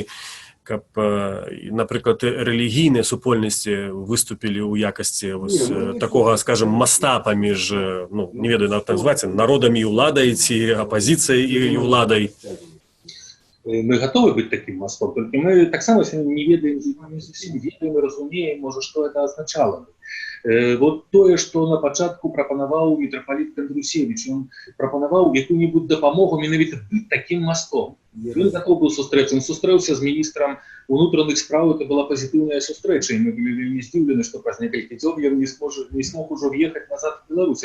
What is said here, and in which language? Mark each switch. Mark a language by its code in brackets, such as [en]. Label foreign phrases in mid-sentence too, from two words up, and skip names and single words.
[uk] Каб, наприклад, релігійні супольності виступили у якості ось такого, скажімо, моста поміж, [be] не ведаю, [uk] як називається, народом і владою, ці опозицією і владою. Ми готові бути таким мостом, тільки ми так само не ведаємо, не зовсім ведаємо, розуміємо, може, що це означало. [be] Вот тое, што на пачатку прапанаваў мітрапаліт Кандрусевич, ён прапанаваў якую-небудзь дапамогу менавіта быць такім мастом. Ён гатоў быў сустрэцца, ён сустрэўся з міністрам унутраных спраў, [ru] это была [be] пазітыўная сустрэча, і мы былі вельмі здзіўлены, што праз некалькі дзён ён не смог ужо в'ехаць назад в Беларусь.